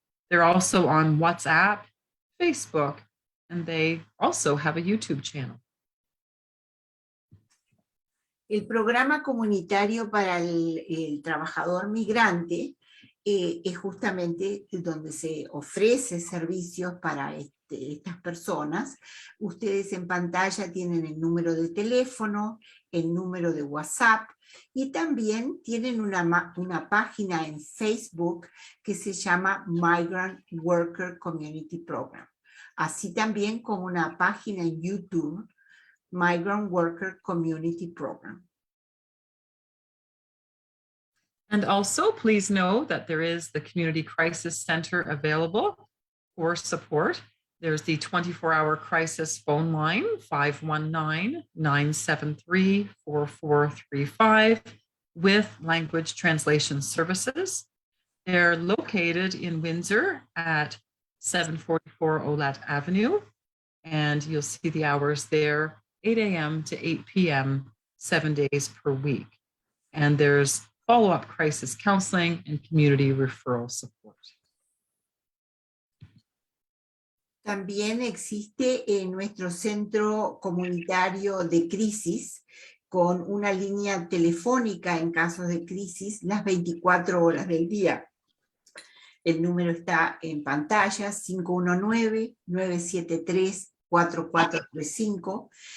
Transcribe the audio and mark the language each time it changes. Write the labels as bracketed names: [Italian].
[English] They're also on WhatsApp, Facebook, and they also have a YouTube channel. [Spanish] El programa comunitario para el trabajador migrante es justamente donde se ofrece servicios para estas personas. Ustedes en pantalla tienen el número de teléfono, el número de WhatsApp y también tienen una página en Facebook que se llama Migrant Worker Community Program. Así también como una página en YouTube, Migrant Worker Community Program. [English] And also, please know that there is the Community Crisis Center available for support. There's the 24-hour crisis phone line, 519-973-4435, with language translation services. They're located in Windsor at 744 Olat Avenue, and you'll see the hours there, 8 a.m. to 8 p.m., 7 days per week. And there's follow-up crisis counseling and community referral support. [Spanish] También existe nuestro centro comunitario de crisis con una línea telefónica en casos de crisis las 24 horas del día. El número está en pantalla, 519-973-4435.